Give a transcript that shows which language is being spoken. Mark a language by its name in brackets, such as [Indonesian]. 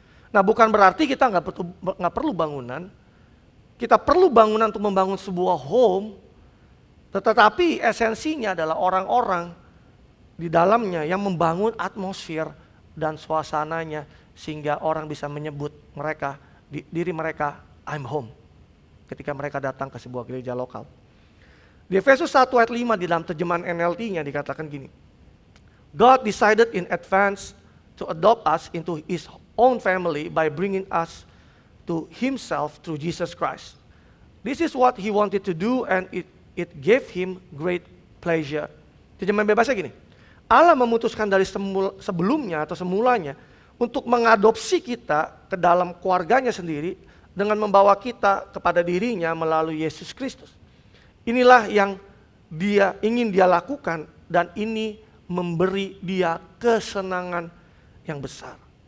[Indonesian] Nah, bukan berarti kita nggak perlu bangunan. Kita perlu bangunan untuk membangun sebuah home, tetapi esensinya adalah orang-orang di dalamnya yang membangun atmosfer dan suasananya sehingga orang bisa menyebut diri mereka [English] I'm home [Indonesian] ketika mereka datang ke sebuah gereja lokal. Di Efesus 1 ayat 5 di dalam terjemahan NLT-nya dikatakan gini. [English] God decided in advance to adopt us into His own family by bringing us to Himself through Jesus Christ. This is what He wanted to do and it gave Him great pleasure. [Indonesian] Terjemahan bebasnya gini. Allah memutuskan dari sebelumnya atau semulanya untuk mengadopsi kita ke dalam keluarganya sendiri dengan membawa kita kepada dirinya melalui Yesus Kristus. Inilah yang ingin dia lakukan dan ini memberi dia kesenangan yang besar.